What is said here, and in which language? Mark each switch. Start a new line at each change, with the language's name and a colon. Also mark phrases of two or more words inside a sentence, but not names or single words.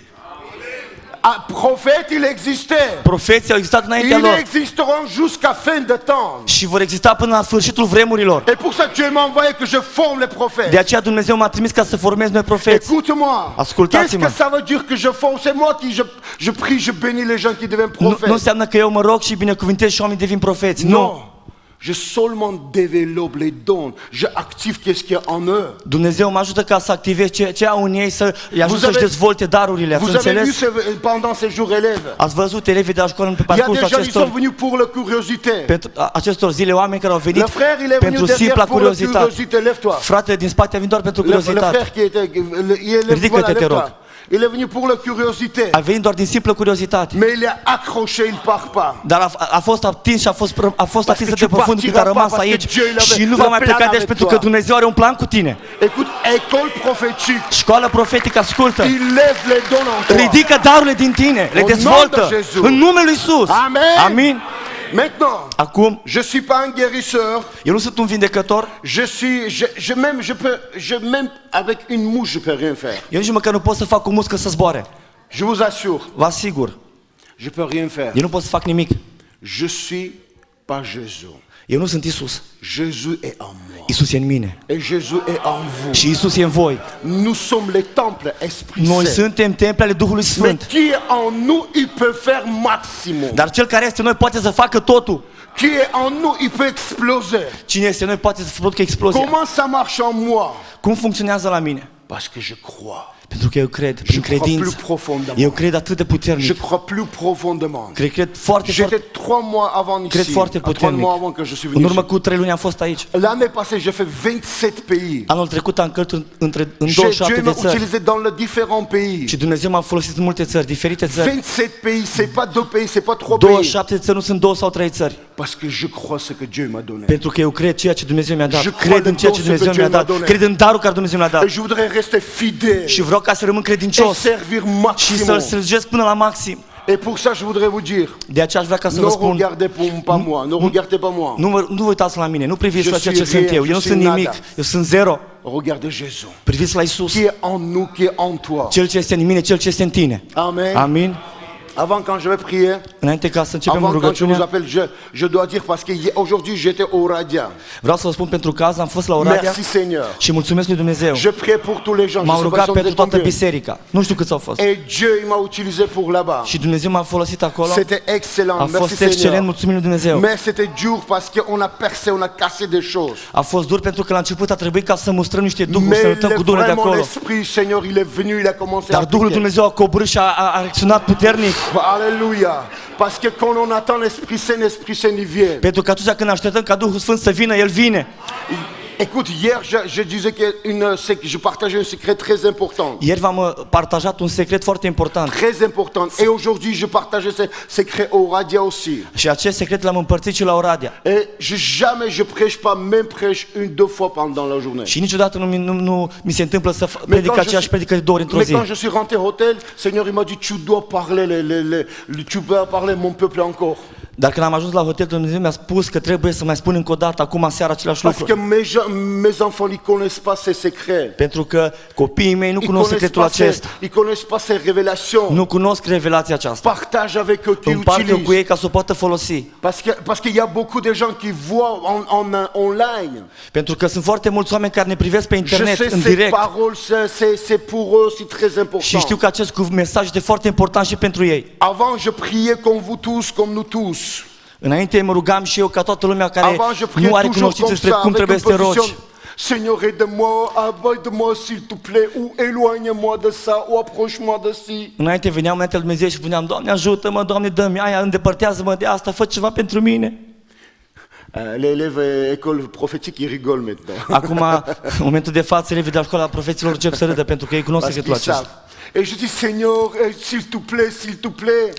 French: Prophètes, il existait.
Romanian: Profeții au existat înaintea
French: Ils
Romanian: lor
French: existeront jusqu'à fin de temps.
Romanian: și vor exista până la sfârșitul vremurilor.
French: Et pour ça, Dieu m'a envoyé que je forme les prophètes.
Romanian: De aceea Dumnezeu m-a trimis ca să formez noi profeți.
French: Écoute-moi. Qu'est-ce
Romanian: Ascultați-mă.
French: que ça veut dire que je forme? C'est moi qui je prie, je bénis les gens qui deviennent
Romanian: Nu
French: prophètes.
Romanian: înseamnă că eu mă rog și binecuvintez și oamenii devin profeți. Nu.
French: Non. Je seulement développe les dons. Je active qu'est-ce qu'il y a en eux.
Romanian: Dumnezeu mă ajută ca să activez ce au în ei, să îi ajut
French: Vous
Romanian: să-și
French: avez-
Romanian: dezvolte darurile. Ați
French: Vous avez vu
Romanian: înțeles?
French: pendant ces jours élèves.
Romanian: Ați văzut elevii de la școală pe
French: Il y a des
Romanian: parcursul
French: gens qui sont
Romanian: acestor,
French: venus pour la curiosité.
Romanian: acestor zile, oameni care au
French: Le
Romanian: venit
French: frère, il est venu
Romanian: pentru
French: derrière
Romanian: simpla
French: pour la
Romanian: curiozitate.
French: curiosité. Lève-toi.
Romanian: Fratele din spate a venit doar pentru
French: Le frère
Romanian: curiozitate.
French: qui était, il est
Romanian: Ridică-te, te rog.
French: Il est venu pour la curiosité.
Romanian: A venit doar din simplă curiozitate.
French: Mais il est accroché, il part pas.
Romanian: Dar a fost atins și a fost atins
French: que
Romanian: de
French: tu
Romanian: profund cât a
French: partiras
Romanian: rămas
French: pas, parce
Romanian: aici
French: que Dieu, il avait
Romanian: și nu
French: un
Romanian: va mai
French: plan
Romanian: pleca de aici
French: avec
Romanian: pentru
French: toi.
Romanian: că Dumnezeu are un plan cu tine.
French: Écoute, école prophétique,
Romanian: Școala profetică, ascultă,
French: il lève les dons en toi.
Romanian: ridică darurile din tine, le
French: Au nom
Romanian: dezvoltă
French: de Jésus.
Romanian: în numele lui Isus.
French: Amen.
Romanian: Amin.
French: Maintenant,
Romanian: Acum,
French: je suis pas un guérisseur.
Romanian: eu nu sunt un vindecător,
French: Même avec une mouche, je peux rien faire.
Romanian: eu nici măcar nu pot să fac o muscă să zboare.
French: Je vous assure,
Romanian: Vă asigur,
French: je peux rien faire.
Romanian: eu nu pot să fac nimic.
French: Je suis pas Jésus.
Romanian: Eu nu sunt Isus.
French: Jésus est en moi.
Romanian: Isus e în mine
French: Et Jésus est en vous.
Romanian: și Isus e în voi.
French: Nous sommes les temples Esprit
Romanian: Noi
French: Saint.
Romanian: suntem temple ale Duhului
French: Mais
Romanian: Sfânt.
French: qui est en nous, il peut faire maximum.
Romanian: Dar cel care este în noi poate să facă totul.
French: Qui est en nous, il peut exploser.
Romanian: Cine este în noi poate să producă explozia.
French: Comment ça marche en moi?
Romanian: Cum funcționează la mine?
French: Parce que je crois.
Romanian: Pentru că eu cred,
French: Je
Romanian: prin
French: crois plus
Romanian: credință.
French: profondément.
Romanian: Eu cred atât de
French: Je
Romanian: puternic.
French: crois plus profondément.
Romanian: Cred foarte,
French: J'étais
Romanian: foarte,
French: 3 mois avant
Romanian: cred
French: ici.
Romanian: foarte
French: 3
Romanian: puternic.
French: mois avant que je suis
Romanian: În
French: venu
Romanian: urmă
French: ici.
Romanian: cu 3 luni am fost aici.
French: L'année passée, j'ai fait 27 pays.
Romanian: Anul trecut am călătorit în
French: Dieu
Romanian: 27 de
French: m'a
Romanian: țări.
French: utilisé dans les différents pays.
Romanian: Și Dumnezeu m-a folosit în multe țări, diferite țări.
French: 27 pays, c'est pas 2 pays, c'est pas 3 pays.
Romanian: 27 de țări, nu sunt 2 sau 3 țări.
French: Parce que je crois ce que Dieu m'a donné.
Romanian: Pentru că eu cred ceea ce Dumnezeu mi-a dat.
French: Je crois
Romanian: Cred în
French: le
Romanian: ceea ce
French: don ce
Romanian: Dumnezeu
French: que
Romanian: mi-a
French: Dieu m'a
Romanian: dat.
French: donné.
Romanian: Cred în darul care Dumnezeu mi-a dat.
French: Et je voudrais rester fidèle
Romanian: Și vreau ca să rămân
French: et
Romanian: credincios
French: servir
Romanian: și să-L
French: maximum.
Romanian: slujesc până la maxim.
French: Et pour ça, je voudrais vous dire,
Romanian: De aceea aș vrea ca să
French: ne
Romanian: vă spun,
French: regardez pas moi, ne regardez pas moi.
Romanian: nu vă uitați la mine, nu priviți
French: Je
Romanian: la ceea
French: suis
Romanian: ce sunt
French: rien,
Romanian: eu.
French: je
Romanian: Eu nu
French: suis
Romanian: sunt nimic,
French: nada.
Romanian: eu sunt zero.
French: Regardez Jésus.
Romanian: Priviți la Isus,
French: Qui est en nous, qui est en toi.
Romanian: Cel ce este în mine, Cel ce este în tine.
French: Amen.
Romanian: Amin.
French: Avant, quand je vais prier,
Romanian: Înainte ca să începem
French: avant, quand je vous
Romanian: rugăciunea,
French: appelle, je dois dire, parce qu'aujourd'hui, j'étais au Radia.
Romanian: vreau să vă spun pentru că azi am fost la Oradea
French: Merci Seigneur.
Romanian: și mulțumesc lui Dumnezeu.
French: Je prie pour tous les gens. Je
Romanian: M-am
French: sais pas
Romanian: rugat
French: si on
Romanian: pentru
French: est
Romanian: toată
French: combien.
Romanian: biserica. Nu știu câți au fost.
French: Et Dieu, il m'a utilisé pour là-bas.
Romanian: Și Dumnezeu m-a folosit acolo.
French: C'était excellent.
Romanian: A
French: Merci
Romanian: fost excelent,
French: Seigneur.
Romanian: mulțumim lui Dumnezeu.
French: Mais c'était dur parce qu'on a percé, on a cassé des choses.
Romanian: A fost dur pentru că la început a trebuit ca să mustrăm niște duhuri,
French: Mais
Romanian: să luptăm cu duhurile de
French: vraiment
Romanian: acolo.
French: l'Esprit, Seigneur, il est venu, il a commencé à
Romanian: Dar Duhul lui
French: appliquer.
Romanian: Dumnezeu a coborât și a reacționat puternic.
French: Alléluia. Parce que quand on attend l'Esprit Saint, il vient.
Romanian: Pentru că atunci când așteptăm ca Duhul Sfânt să vină, El vine.
French: Écoute, hier, je disais que je partageais un secret très important.
Romanian: Ieri v-am partajat un secret foarte important.
French: Très important. Et aujourd'hui, je partageais ce secret au Radia aussi.
Romanian: Și acest secret l-am împărțit și la Oradea.
French: Et jamais je prêche pas, même prêche 1-2 fois pendant la journée.
Romanian: Și niciodată nu mi se întâmplă să predic aceeași predică de 2 ori într-o
French: Mais
Romanian: zi.
French: quand je suis rentré au hôtel, Seigneur, il m'a dit, tu dois parler, tu dois parler mon peuple encore.
Romanian: Dar când am ajuns la hotel, Dumnezeu mi-a spus că trebuie să mai spun încă o dată, acum seara, același
French: Parce
Romanian: lucru.
French: que mes enfants, ils connaissent pas ces secrets.
Romanian: Pentru că copiii mei nu
French: Ils
Romanian: cunosc
French: connaissent
Romanian: secretul
French: pas ces,
Romanian: acesta.
French: ils connaissent pas ces révélations.
Romanian: Nu cunosc revelația aceasta.
French: Partage avec eux, qui
Romanian: Împarte-o cu
French: utilisent.
Romanian: ei ca să o poată folosi.
French: Parce qu'il y a beaucoup de gens qui voient online.
Romanian: Pentru că sunt foarte mulți oameni care ne privesc pe
French: Je
Romanian: internet,
French: sais,
Romanian: în
French: ces
Romanian: direct.
French: paroles, c'est pour eux, c'est très
Romanian: Și
French: important.
Romanian: știu că acest mesaj este foarte important și pentru ei.
French: Avant, je priais comme vous tous, comme nous tous.
Romanian: Înainte mă rugam și eu ca toată lumea care
French: Avant, je priais
Romanian: nu are
French: toujours
Romanian: cunoștință
French: comme
Romanian: despre
French: ça,
Romanian: cum
French: avec
Romanian: trebuie
French: une
Romanian: să te rogi.
French: position. Seigneur, aide-moi, aide-moi s'il te plaît, ou éloigne-moi de ça, ou approche-moi de ci.
Romanian: Înainte veneam înainte lui Dumnezeu și spuneam, Doamne ajută-mă, Doamne dă-mi aia, îndepărtează-mă de asta, fă ceva pentru mine.
French: Les élèves école prophétique, ils rigolent maintenant.
Romanian: Acum, în momentul de față, elevii de la școala profeților încep să râdă pentru că ei cunosc
French: Parce
Romanian: secretul
French: qu'ils
Romanian: acesta.
French: savent. Et je dis, Seigneur, s'il te plaît, s'il te plaît.